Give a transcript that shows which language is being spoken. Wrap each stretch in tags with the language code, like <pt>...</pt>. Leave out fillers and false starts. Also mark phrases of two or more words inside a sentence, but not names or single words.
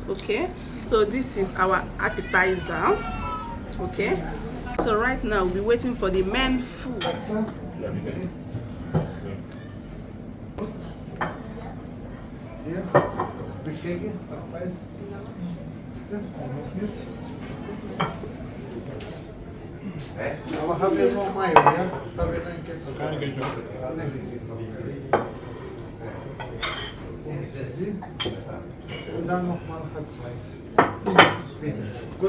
<en>Okay, so this is our appetizer. Okay, so right now we're waiting for the main food.</en> <nl>Hier, bekijken, afwijs. Nog niet. Maar gaan we nog mayo, ja? Gaan we een ketchup. Kleine ketchup. En dan nog maar het vlees. Bitte.</nl>